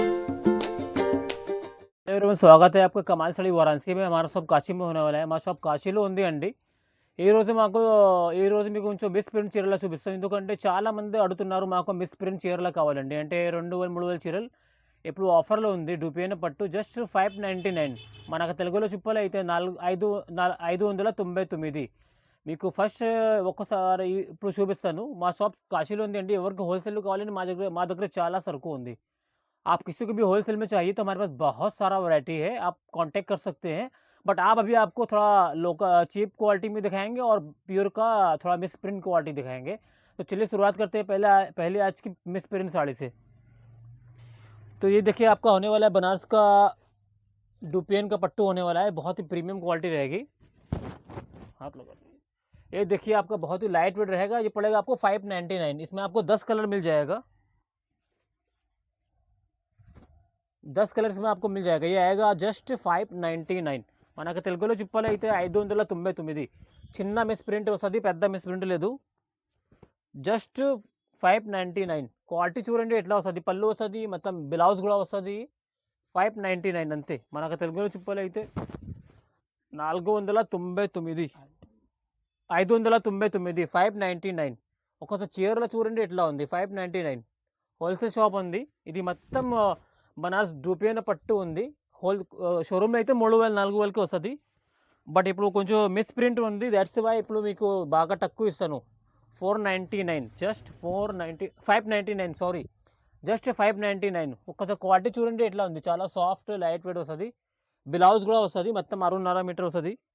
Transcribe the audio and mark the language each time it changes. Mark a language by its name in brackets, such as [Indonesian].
[Hindi] Everyone स्वागत है आपका कमाल साड़ी वाराणसी में। हमारा शॉप काशी में होने वाला है। [Telugu] మా షాప్ కాశీలో ఉంది అండి। ఈరోజు మీకు కొంచెం మిస్ ప్రింట్ చీరలు చూపిస్తాం, ఎందుకంటే చాలామంది అడుగుతున్నారు మాకు మిస్ ప్రింట్ చీరలు కావాలండి। అంటే 2000 3000 చీరలు ఇప్పుడు ఆఫర్లో ఉంది। డూపియన పట్టు జస్ట్ 599, మనకు తెలుగులో చెప్పాలైతే 599 మీకు ఫస్ట్ ఒక్కసారి ఇప్పుడు చూపిస్తాను। మా షాప్ కాశీలో ఉంది అండి। ఎవరికి హోల్సేల్ కావాలంటే మా దగ్గర చాలా సరుకు ఉంది। [Hindi] आप किसी को भी होलसेल में चाहिए तो हमारे पास बहुत सारा वैरायटी है, आप कांटेक्ट कर सकते हैं। बट आप अभी आपको थोड़ा चीप क्वालिटी में दिखाएंगे और प्योर का थोड़ा मिस प्रिंट क्वालिटी दिखाएंगे। तो चलिए शुरुआत करते हैं पहले आज की मिस प्रिंट साड़ी से। तो ये देखिए आपका होने वाला है बनारस का डुपियन का पट्टू होने वाला है, बहुत ही प्रीमियम क्वालिटी रहेगी। हाथ लगा, ये देखिए आपका बहुत ही लाइट वेट रहेगा। ये पड़ेगा आपको 599। इसमें आपको 10 कलर मिल जाएगा, 10 कलर्स में आपको मिल जाएगा। ये आएगा जस्ट 599। [Telugu] మనకు తెలుగులో చెప్పాలైతే 599। చిన్న మిస్ ప్రింట్ వస్తుంది, పెద్ద మిస్ ప్రింట్ లేదు। జస్ట్ 599। క్వాలిటీ చూడండి ఎట్లా వస్తుంది, పళ్ళు వస్తుంది, మొత్తం బ్లౌజ్ కూడా వస్తుంది। 599 అంతే। మనకు తెలుగులో చెప్పాలైతే 499, 599, 599। ఒకసారి చీరలో చూడండి ఎట్లా ఉంది, 599। హోల్సేల్ షాప్ ఉంది ఇది। మొత్తం बनारस डूपियन पट्टू ఉంది। షోరూమ్ అయితే 3000 4000కి వస్తుంది। బట్ ఇప్పుడు కొంచెం మిస్ ప్రింట్ ఉంది, దట్స్ వై ఇప్పుడు మీకు బాగా తక్కువ ఇస్తాను। 499, జస్ట్ 599 సారీ, జస్ట్ 599। ఒక్కసారి క్వాలిటీ చూడండి ఎట్లా ఉంది, చాలా సాఫ్ట్ లైట్ వెయిట్ వస్తుంది। బ్లౌజ్ కూడా వస్తుంది, మొత్తం 6.5 మీటర్ వస్తుంది।